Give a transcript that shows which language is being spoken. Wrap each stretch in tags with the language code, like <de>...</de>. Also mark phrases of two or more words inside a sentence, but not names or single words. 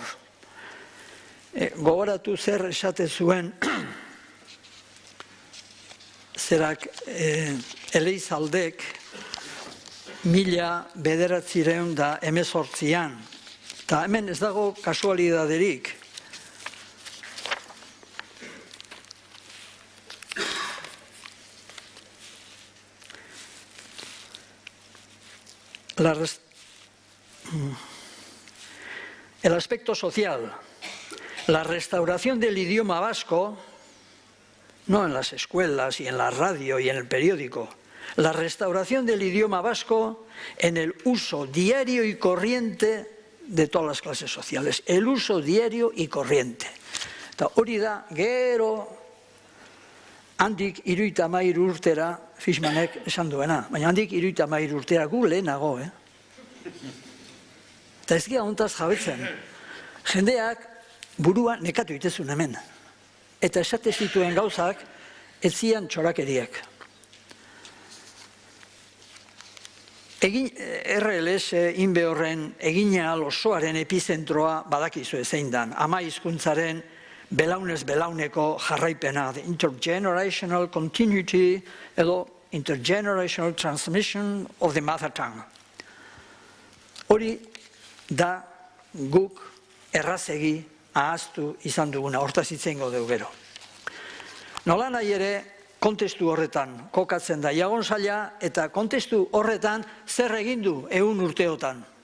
<eu>Gogoratu zer esate zuen zerak Eleizaldek 1918an. Eta hemen ez dago kasualidaderik.</eu> <es>El aspecto social, la restauración del idioma vasco, no en las escuelas y en la radio y en el periódico, la restauración del idioma vasco en el uso diario y corriente de todas las clases sociales, el uso diario y corriente.</es> <eu>Eta hori da, gero, handik 73 urtera, Fishmanek esan duena, baina handik 73 urtera gu lehenago, Eta ez gira hontaz jabetzen. Jendeak burua nekatu itezun hemen. Eta esate zituen gauzak, ez zian txorakeriak. RLS inbe horren egina osoaren epizentroa badakizu zein dan. Ama hizkuntzaren belaunez belauneko jarraipena,</eu> <en>the intergenerational continuity edo intergenerational transmission of the mother tongue.</en> <eu>Hori da guk errazegi ahaztu izan duguna, hortaz itzeingo dugu gero. Nola nahi ere, kontestu horretan kokatzen da Jagonsaila eta kontestu horretan zer egin du 100 urteotan.</eu>